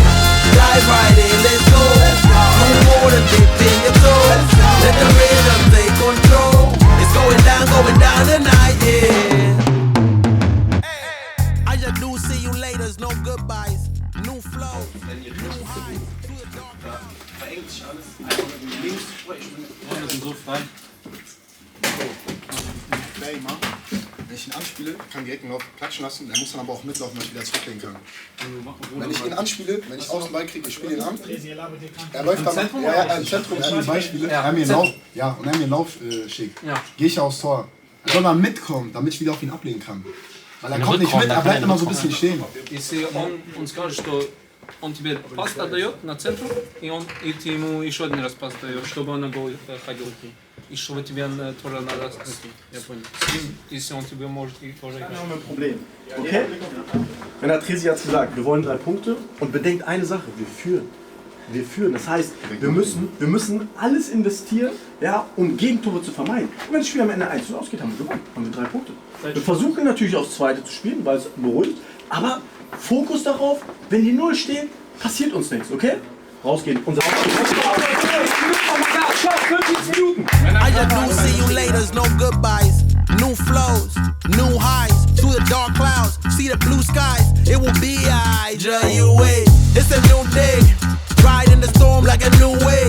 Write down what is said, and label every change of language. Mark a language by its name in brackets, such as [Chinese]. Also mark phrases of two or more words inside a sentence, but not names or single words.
[English] Dive right in, let's go. No more than dip in your toes. Let the rhythm take control. It's going down tonight, yeah. I just do see you later, no goodbyes. New flow. [German] Verengt sich alles. Einfach mit links sprechen. Wir sind so frei. Wenn ich ihn anspiele, kann direkt einen Lauf klatschen lassen, er muss dann aber auch mitlaufen, damit ich wieder zurücklegen kann. Wenn ich ihn anspiele, wenn ich außen Ball kriege, ich spiele ihn an, er läuft dann im Zentrum, er hat Beispiele, er mir einen Lauf, ja, und er mir einen Lauf schickt, gehe ich aufs Tor. Er soll mal mitkommen, damit ich wieder auf ihn ablegen kann. Weil er kommt nicht mit, er bleibt immer so ein bisschen stehen. [Russian] Если он скажет, что он тебе пас отдает на центр, и ты ему еще один раз пас даешь, чтобы он на гол ходил. И чтобы тебе тоже надо... Я понял. С ним, если он тебе может, и тоже... [German] Wir haben ein Problem. Okay? Wenn der Tresi hat gesagt, wir wollen 3 Punkte und bedenkt eine Sache, wir führen. Wir führen. Das heißt, wir müssen alles investieren, ja, um Gegentore zu vermeiden. Und wenn das Spiel am Ende 1-0 ausgeht, haben wir gewonnen. Haben wir 3 Punkte. Wir versuchen natürlich aufs Zweite zu spielen, weil es beruhigt. Aber Fokus darauf, wenn die 0 stehen, passiert uns nichts, okay? Rausgehen. Unser [English] I just do see you later, no goodbyes. New flows, new highs, through the dark clouds, see the blue skies. It will be I, you wait. It's a new day. Ride in the storm like a new wave.